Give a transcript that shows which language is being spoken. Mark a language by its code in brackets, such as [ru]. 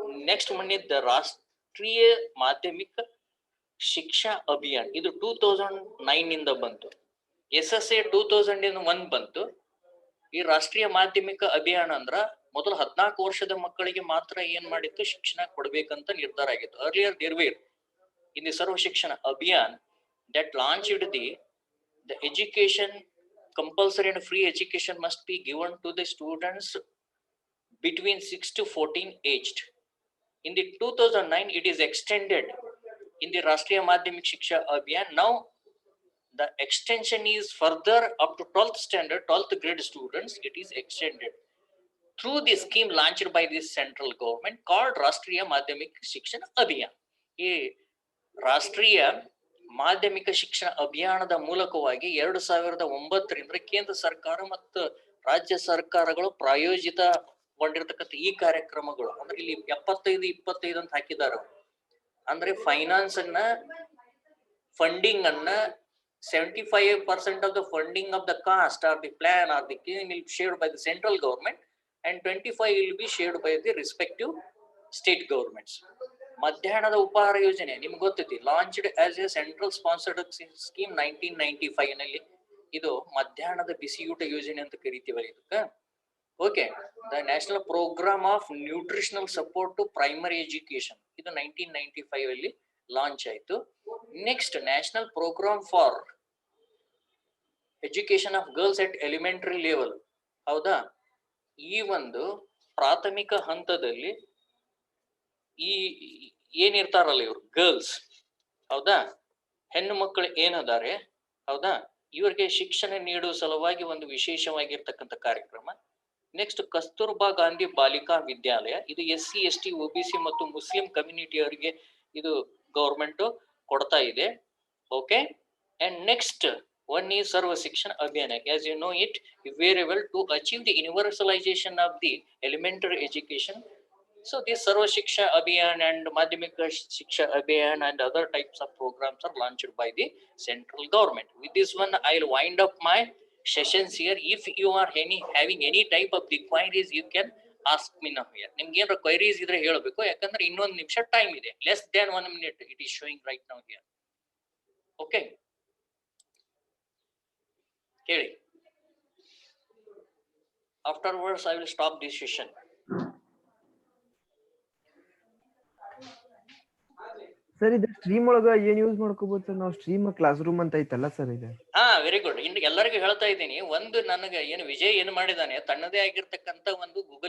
[kn] Next ಬಂದಿದ್ದ ರಾಷ್ಟ್ರೀಯ ಮಾಧ್ಯಮಿಕ ಶಿಕ್ಷಾ ಅಭಿಯಾನ್, ಇದು 2009 ಬಂತು. SSA 2001 ಬಂತು. ಈ ರಾಷ್ಟ್ರೀಯ ಮಾಧ್ಯಮಿಕ ಅಭಿಯಾನ ಅಂದ್ರ ಮೊದಲು 14 ವರ್ಷದ ಮಕ್ಕಳಿಗೆ ಮಾತ್ರ ಏನ್ ಮಾಡಿತ್ತು, ಶಿಕ್ಷಣ ಕೊಡ್ಬೇಕಂತ ನಿರ್ಧಾರ ಆಗಿತ್ತು. [en] Earlier there were in the Sarva Shikshana Abhiyan that launched the education, compulsory and free education must be given to the students between 6 to 14 aged. In the 2009 it is extended in the Rashtriya Madhyamik Shiksha Abhiyan. Now the extension is further up to 12th standard, 12th grade students. It is extended through the scheme launched by the central government called Rashtriya Madhyamik Shiksha Abhiyan. [kn] ರಾಷ್ಟ್ರೀಯ ಮಾಧ್ಯಮಿಕ ಶಿಕ್ಷಣ ಅಭಿಯಾನದ ಮೂಲಕವಾಗಿ 2009ರಿಂದ ಕೇಂದ್ರ ಸರ್ಕಾರ ಮತ್ತು ರಾಜ್ಯ ಸರ್ಕಾರಗಳು ಪ್ರಾಯೋಜಿತಗೊಂಡಿರ್ತಕ್ಕಂಥ ಈ ಕಾರ್ಯಕ್ರಮಗಳು ಅಂದ್ರೆ ಇಲ್ಲಿ 75-25 ಅಂತ ಹಾಕಿದ್ದಾರೆ. ಅಂದ್ರೆ ಫೈನಾನ್ಸ್ ಅನ್ನ, ಫಂಡಿಂಗ್ ಅನ್ನ [en] 75% of the funding of the cost or the plan or the scheme will be shared by the central government and 25 will be shared by the respective state governments. [kn] ಮಧ್ಯಾಹ್ನದ ಉಪಹಾರ ಯೋಜನೆ ನಿಮ್ಗೆ ಗೊತ್ತೈತಿ, [en] Launched as a central sponsored scheme 1995 ನಲ್ಲಿ. [kn] ಇದು ಮಧ್ಯಾಹ್ನದ ಬಿಸಿಯೂಟ ಯೋಜನೆ ಅಂತ ಕರಿತೀವಲ್ಲ ಇದಕ್ಕ. Okay, the national programme of nutritional support to primary education, ಇದು 1995 ಅಲ್ಲಿ ಲಾಂಚ್ ಆಯ್ತು. [en] Next national programme for education of girls at elementary level. [kn] ಹೌದಾ, ಈ ಒಂದು ಪ್ರಾಥಮಿಕ ಹಂತದಲ್ಲಿ ಈ ಏನಿರ್ತಾರಲ್ಲ ಇವ್ರು ಗರ್ಲ್ಸ್, ಹೌದಾ, ಹೆಣ್ಣು ಮಕ್ಕಳು ಏನದಾರೆ, ಹೌದಾ, ಇವ್ರಿಗೆ ಶಿಕ್ಷಣ ನೀಡುವ ಸಲುವಾಗಿ ಒಂದು ವಿಶೇಷವಾಗಿರ್ತಕ್ಕಂಥ ಕಾರ್ಯಕ್ರಮ. ನೆಕ್ಸ್ಟ್ ಕಸ್ತೂರ್ಬಾ ಗಾಂಧಿ ಬಾಲಿಕಾ ವಿದ್ಯಾಲಯ, ಇದು SC ST OBC ಮತ್ತು ಮುಸ್ಲಿಂ ಕಮ್ಯುನಿಟಿ ಅವರಿಗೆ ಇದು ಗೌರ್ಮೆಂಟ್ ಕೊಡ್ತಾ ಇದೆ. [en] Okay, and next One is Sarva Shikshan Abhiyan. As you know it very well, to achieve the universalization of the elementary education. So this Sarva Shiksha Abhiyan and Madhyamika Shiksha Abhiyan and other types of programs are launched by the central government. With this one, I'll wind up my sessions here. If you are having any type of the queries, you can ask me now here. [kn] ನಿಮ್ಗೆ ಏನಾರ queries ಇದ್ರೆ ಹೇಳಬೇಕು, ಯಾಕಂದ್ರೆ ಇನ್ನೊಂದು ನಿಮಿಷ time ಇದೆ. [en] Less than 1 minute it is showing right now here. Okay. [kn] ಹೇಳಿ. [en] Afterwards, I will stop this session. [kn] Sir ಇದು ಸ್ಟ್ರೀಮ್ ಒಳಗ ಏನ್ ಯೂಸ್ ಮಾಡ್ಕೋಬಹುದು ಸರ್? ನಾವು ಸ್ಟ್ರೀಮ್ ಕ್ಲಾಸ್ ರೂಮ್ ಅಂತ ಐತಲ್ಲ ಸರ್ ಇದೆ. Very good. ಇನ್ನು ಎಲ್ಲರಿಗೂ ಹೇಳ್ತಾ ಇದ್ದೀನಿ, ಒಂದು ನನಗೆ ಏನು ವಿಜಯ್ ಏನು ಮಾಡಿದಾನೆ, ತನ್ನದೇ ಆಗಿರ್ತಕ್ಕಂಥ ಒಂದು ಗೂಗಲ್